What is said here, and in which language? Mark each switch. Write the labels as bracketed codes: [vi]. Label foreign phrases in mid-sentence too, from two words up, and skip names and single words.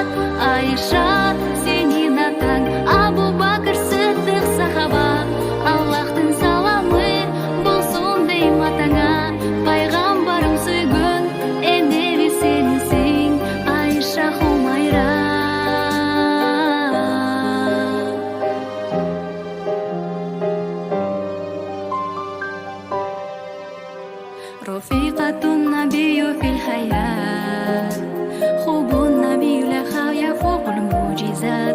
[ky] Айша, сенин атаң Абу Бакыр Сыдык сахаба, Аллахтын саламы болсун дейм атаңа, пайгамбарым сүйгөн энеби сенсиң, Айша Хумайра. [ar] رفيقة النبي في الحياة، حب النبي لها يفوق المعجزات.